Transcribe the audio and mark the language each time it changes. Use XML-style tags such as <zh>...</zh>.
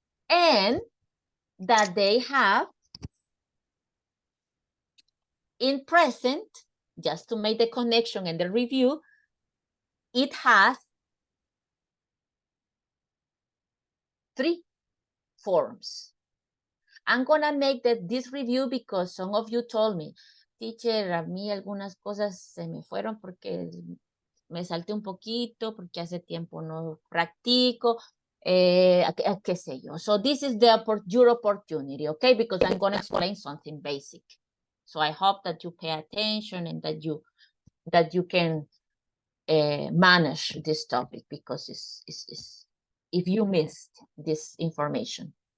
<en>And that they have in present, just to make the connection and the review, it has three forms. I'm gonna make this review because some of you told me,</en> <es>teacher, a mí algunas cosas se me fueron porque me salté un poquito, porque hace tiempo no practico, qué sé yo.</es> <en>So this is your opportunity, okay? Because I'm gonna explain something basic. So I hope that you pay attention and that you can manage this topic, because it's if you missed this information.</en>